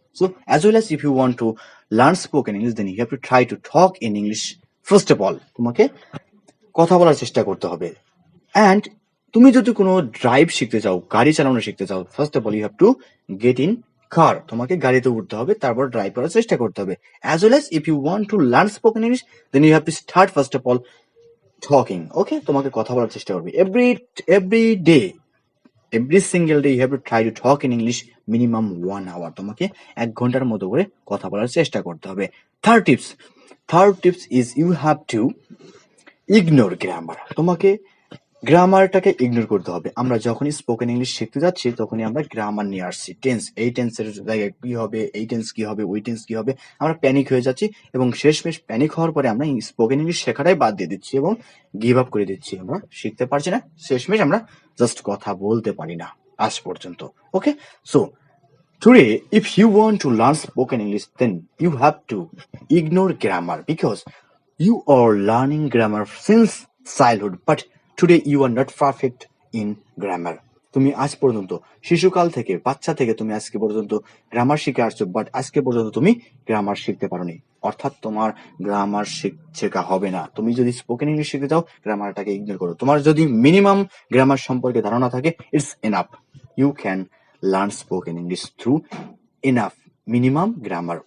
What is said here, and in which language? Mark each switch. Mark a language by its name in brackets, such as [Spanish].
[English] so as well as if you want to learn spoken English then you have to try to talk in English first of all, [Bangla] তোমাকে কথা বলার চেষ্টা করতে হবে। And তুমি যদি কোনো ড্রাইভ শিখতে চাও, গাড়ি চালানো শিখতে চাও, [English] first of all you have to get in car, [Bangla] তোমাকে গাড়িতে উঠতে হবে, তারপর ড্রাইভ করার চেষ্টা করতে হবে। [English] As well as if you want to learn spoken English then you have to start first of all talking. Okay, [Bangla] তোমাকে কথা বলার চেষ্টা করবে [English] every day, every single day you have to try to talk in English minimum 1 hour. [Bangla] তোমাকে 1 ঘন্টার মতো করে কথা বলার চেষ্টা করতে হবে। [English] Third tips is you have to ignore grammar. [Bangla] তোমাকে গ্রামারটাকে ইগনোর করতে হবে। আমরা যখনই স্পোকেন ইংলিশ শিখতে যাচ্ছি তখনই আমরা গ্রামার নিয়ে আসছি, টেন্স, এই টেন্সের জায়গায় কি হবে, এই টেন্স কি হবে, ওই টেন্স কি হবে, আমরা প্যানিক হয়ে যাচ্ছি এবং শেষমেশ প্যানিক হওয়ার পরে আমরা স্পোকেন ইংলিশ শেখাটাই বাদ দিয়ে দিচ্ছি এবং গিভ আপ করে দিচ্ছি, আমরা শিখতে পারছি না, শেষমেশ আমরা জাস্ট কথা বলতে পারি না আজ পর্যন্ত। [English] Okay, so today if you want to learn spoken English then you have to ignore grammar because you are learning grammar since childhood but today you are not perfect in grammar. [Bangla] তুমি আজ পর্যন্ত শিশুকাল থেকে, বাচ্চা থেকে তুমি আজকে পর্যন্ত গ্রামার শিখে আসছো, বাট আজকে পর্যন্ত তুমি গ্রামার শিখতে পারোনি, অর্থাৎ তোমার গ্রামার শেখা হবে না। তুমি যদি স্পোকেন ইংলিশ শিখতে চাও গ্রামারটাকে ইগনোর করো। তোমার যদি মিনিমাম গ্রামার সম্পর্কে ধারণা থাকে [English] It's enough, you can learn spoken English through enough minimum grammar.